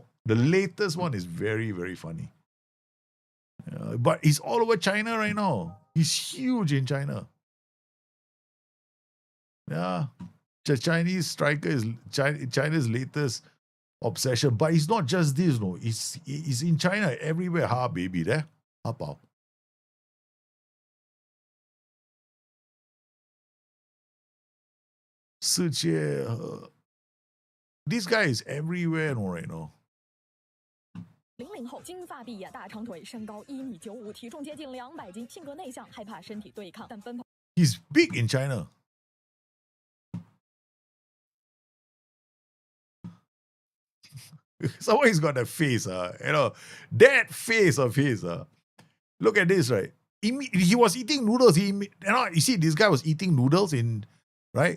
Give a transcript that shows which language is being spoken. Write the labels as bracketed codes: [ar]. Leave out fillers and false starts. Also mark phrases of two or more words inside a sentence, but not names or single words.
[en] The latest one is very, very funny. But he's all over China right now. He's huge in China. Yeah. The Chinese striker is China's latest obsession. But it's not just this, no. It's in China everywhere. Ha, baby, there. Ha, bao. This guy is everywhere right now. [zh] 00 后，金发碧眼，大长腿，身高1.95米，体重接近200斤，性格内向，害怕身体对抗，但奔跑。 [en] He's big in China. Someone's got that face, that face of his. Look at this, right? He was eating noodles. You see, this guy was eating noodles right?